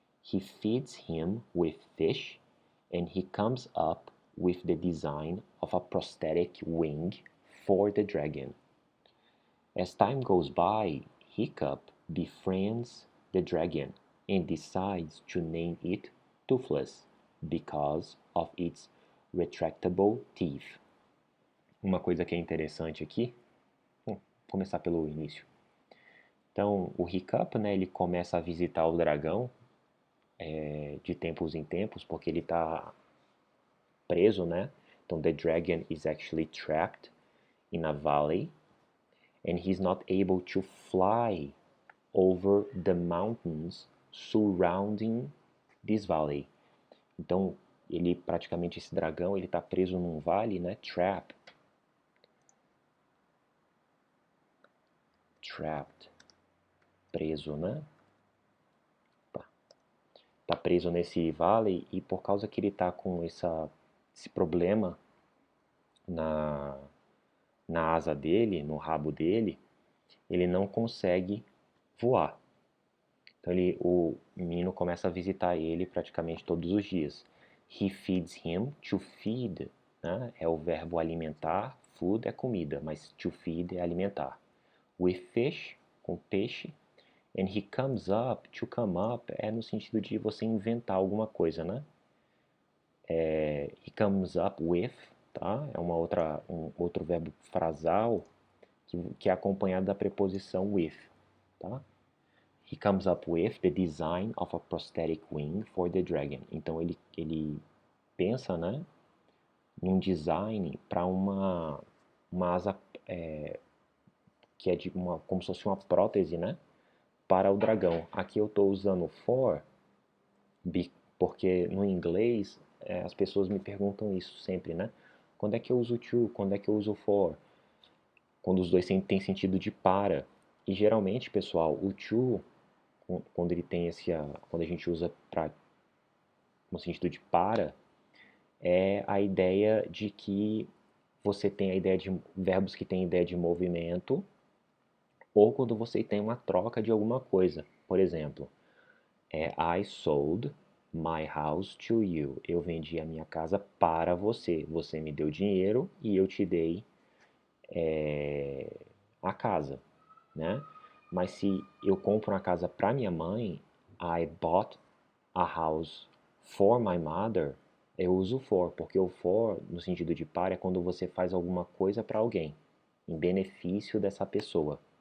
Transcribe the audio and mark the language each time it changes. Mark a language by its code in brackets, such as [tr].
[en] he feeds him with fish, and he comes up with the design of a prosthetic wing for the dragon. As time goes by, Hiccup befriends the dragon and decides to name it Toothless because of its retractable teeth. [pt] Uma coisa que é interessante aqui, vamos começar pelo início. Então, o Hiccup, né, ele começa a visitar o dragão de tempos em tempos, porque ele está preso, né? Então, [en] the dragon is actually trapped in a valley, and he's not able to fly over the mountains surrounding this valley. [pt] Então, ele praticamente, esse dragão, ele está preso num vale, né? [en] Trapped. [pt] Preso, né? Tá preso nesse vale, e por causa que ele tá com esse problema na asa dele, no rabo dele, ele não consegue voar. Então o menino começa a visitar ele praticamente todos os dias. [en] He feeds him. To feed, [pt] né, é o verbo alimentar. [en] Food [pt] é comida, mas to feed é alimentar. [en] With fish, [pt] com peixe. [en] And he comes up. To come up [pt] é no sentido de você inventar alguma coisa, né? [en] He comes up with, [pt] tá? É um outro verbo frasal que é acompanhado da preposição with, tá? [en] He comes up with the design of a prosthetic wing for the dragon. [pt] Então ele pensa, né, num design para uma asa que é como se fosse uma prótese, né, para o dragão. Aqui eu estou usando for porque no inglês as pessoas me perguntam isso sempre, né? Quando é que eu uso to? Quando é que eu uso for? Quando os dois têm sentido de para. E geralmente, pessoal, o to, quando ele tem quando a gente usa no sentido de para, é a ideia de que você tem a ideia de verbos que têm ideia de movimento, ou quando você tem uma troca de alguma coisa. Por exemplo, [en] I sold my house to you. [pt] Eu vendi a minha casa para você. Você me deu dinheiro e eu te dei a casa, né? Mas se eu compro uma casa para minha mãe, [en] I bought a house for my mother, [pt] eu uso for, porque o for, no sentido de para, é quando você faz alguma coisa para alguém, em benefício dessa pessoa.